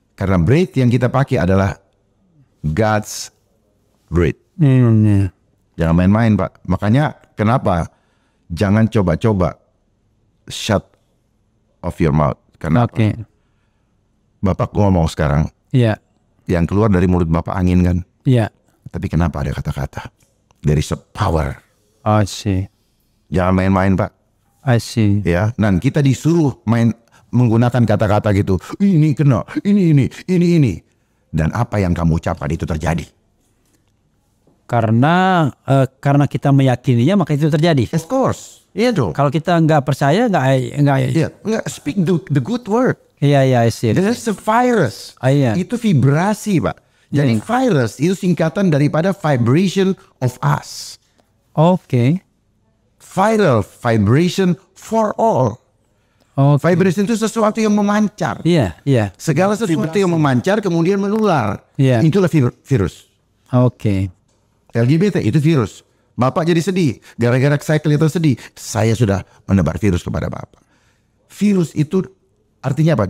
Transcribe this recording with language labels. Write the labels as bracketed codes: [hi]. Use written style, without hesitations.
[id] Karena breath yang kita pakai adalah [en] God's breath. [id] Jangan main-main, Pak. Makanya kenapa? Jangan coba-coba [en] shut off your mouth. [id] Karena Bapak ngomong sekarang. Iya. Yang keluar dari mulut Bapak angin kan? Iya. Tapi kenapa ada kata-kata? [en] There is a power. I see. [id] Jangan main-main, Pak. [en] I see. [id] Ya, dan kita disuruh main menggunakan kata-kata gitu. Ini kena, ini. Dan apa yang kamu ucapkan itu terjadi. Karena kita meyakininya maka itu terjadi. [en] Of course. [id] Iya dong. Kalau kita nggak percaya nggak. [en] Iya, speak the good word. Iya, I see. That's the virus. [id] Iya. Itu vibrasi, Pak. Jadi virus itu singkatan daripada [en] vibration of us. [id] Oke. [en] Viral, vibration for all. [id] Vibration itu sesuatu yang memancar. Iya. Segala sesuatu yang memancar kemudian menular. Iya. Itulah virus. Oke. LGBT itu virus. Bapak jadi sedih. Gara-gara saya kelihatan sedih. Saya sudah menebar virus kepada Bapak. Virus itu artinya apa?